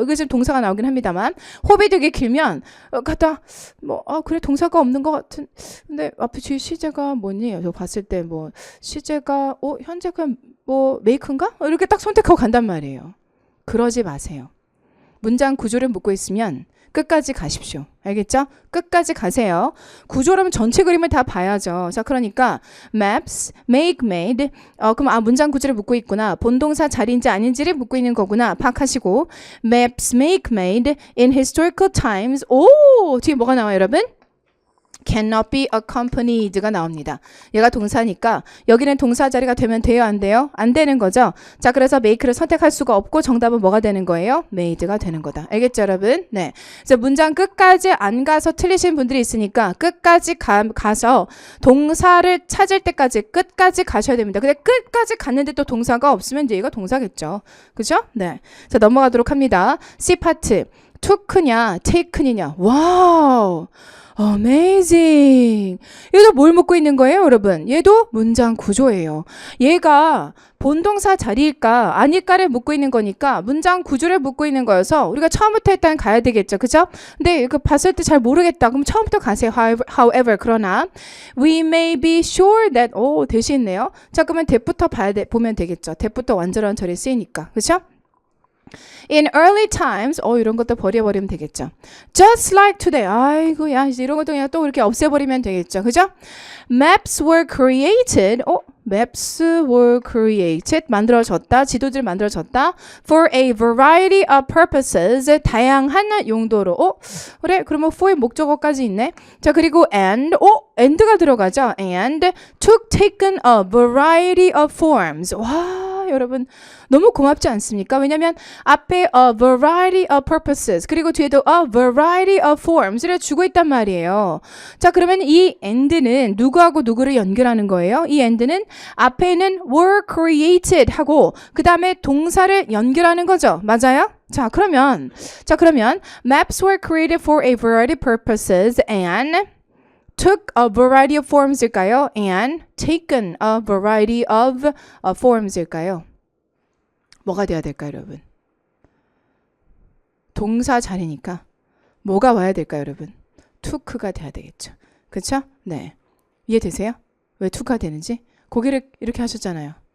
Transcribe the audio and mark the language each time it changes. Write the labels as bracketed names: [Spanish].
[Korean] 이거 지금 동사가 나오긴 합니다만 호흡이 되게 길면 갖다 그래 동사가 없는 것 같은 근데 앞에 뒤에 시제가 뭐니? 저 봤을 때 뭐 시제가 현재가 뭐 메이크인가? 이렇게 딱 선택하고 간단 말이에요. 그러지 마세요. 문장 구조를 묻고 있으면 끝까지 가십시오. 알겠죠? 끝까지 가세요. 구조라면 전체 그림을 다 봐야죠. 자, 그러니까 [English] maps, make, made. [Korean] 그럼 문장 구조를 묻고 있구나. 본동사 자리인지 아닌지를 묻고 있는 거구나. 파악하시고 [English] maps, make, made in historical times. [Korean] 오! 뒤에 뭐가 나와요, 여러분? [English] cannot be accompanied가 [Korean] 나옵니다. 얘가 동사니까 여기는 동사 자리가 되면 돼요, 안 돼요? 안 되는 거죠. 자, 그래서 make를 선택할 수가 없고 정답은 뭐가 되는 거예요? made가 되는 거다. 알겠죠, 여러분? 네. 그래서 문장 끝까지 안 가서 틀리신 분들이 있으니까 끝까지 가서 동사를 찾을 때까지 끝까지 가셔야 됩니다. 근데 끝까지 갔는데 또 동사가 없으면 이제 얘가 동사겠죠. 그죠? 네. 자, 넘어가도록 합니다. C 파트. took냐, taken이냐. 와우. [English] Amazing. [Korean] 얘도 뭘 묻고 있는 거예요, 여러분? 얘도 문장 구조예요. 얘가 본동사 자리일까 아닐까를 묻고 있는 거니까 문장 구조를 묻고 있는 거여서 우리가 처음부터 일단 가야 되겠죠, 그죠? 근데 이거 봤을 때 잘 모르겠다. 그럼 처음부터 가세요. [English] However, [Korean] 그러나 [English] we may be sure that [Korean] 대시 있네요. 자, 그러면 that부터 보면 되겠죠. that부터 완전한 절에 쓰이니까, 그죠? [English] In early times, [Korean] 이런 것도 버려버리면 되겠죠. [English] Just like today. [Korean] 아이고, 야, 이제 이런 것도 그냥 또 이렇게 없애버리면 되겠죠. 그죠? [English] Maps were created. Maps were created. [Korean] 만들어졌다. 지도들 만들어졌다. [English] For a variety of purposes. [Korean] 다양한 용도로. 그래, 그러면 for의 목적어까지 있네. 자, 그리고 and가 들어가죠. [English] And taken a variety of forms. [Korean] 와, 여러분. 너무 고맙지 않습니까? 왜냐면 앞에 [English] a variety of purposes [Korean] 그리고 뒤에도 [English] a variety of forms [Korean] 를 주고 있단 말이에요. 자, 그러면 이 and는 누구하고 누구를 연결하는 거예요? 이 and는 앞에는 were created 하고 그 다음에 동사를 연결하는 거죠. 맞아요? 자, 그러면 [English] maps were created for a variety of purposes and took a variety of forms일까요? and taken a variety of forms일까요? [Korean] 뭐가 돼야 될까요, 여러분? 동사 자리니까 뭐가 와야 될까요, 여러분? took가 돼야 되겠죠. 그렇죠? 네. 이해되세요? 왜 took가 되는지? 고개를 이렇게 하셨잖아요.